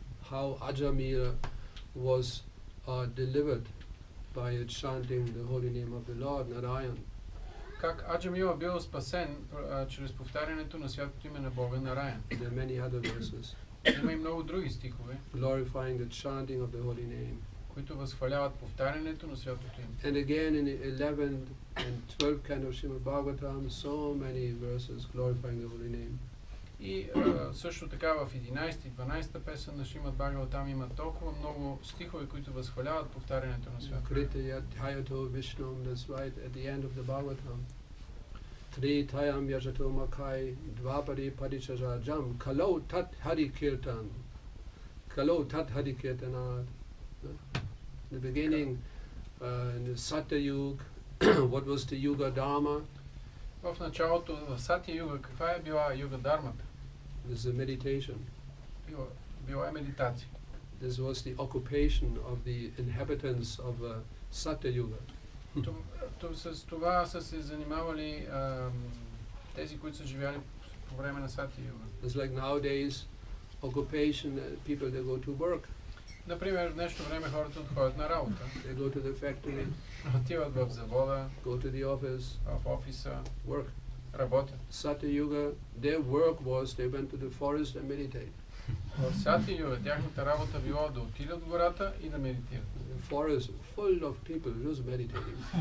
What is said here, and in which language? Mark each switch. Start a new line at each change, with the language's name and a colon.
English: How Ajamila was delivered by chanting the holy name of the Lord Narayan.
Bulgarian: Как Аджамила бил спасен чрез повтарянето на святото име на Бога Нараян.
English: There are many other verses
Bulgarian: Има и много други стихове,
English: glorifying the chanting of the holy name.
Bulgarian: които възхваляват повтарянето на святото име.
English: And again in the 11th and 12th kind of Srimad Bhagavatam, so many verses glorifying the holy name.
Bulgarian: И също така в 11 и 12 песен на Шримад Бхагаватам има толкова много стихове, които възхваляват повтарянето на святото име.
Sanskrit: Kritya Thayato Vishnum,
English: that's right at the end of the Bhagavatam.
Sanskrit: Tri Thayam Yajato Makai Dvapari Padichaja Jam Kalau Tat Hari Kirtan. Kalau Tat Hari Kirtanat.
English: In the beginning, in the Satya Yuga, what was the Yuga Dharma?
Bulgarian: В началото, в Сатя Юга, каква е била Юга Дармата?
English: This is a meditation.
Bulgarian: Била е медитация.
English: This was the occupation of the inhabitants of Satya Yuga.
Bulgarian: С това са се занимавали тези, които са живяли по време на Сатя Юга.
English: It's like nowadays, occupation, people they go to work.
Bulgarian: Например, в днешно време хората отходят на работа.
English: They go to the factory,
Bulgarian: Отиват в завода,
English: go to the office,
Bulgarian: в офиса,
English: work.
Bulgarian: работят.
English: Satya Yuga, their work was they went to the forest and meditate.
Bulgarian: В Сатя Юга тяхната работа било да отидат в гората и да медитират.
English: The forest full of people just meditating.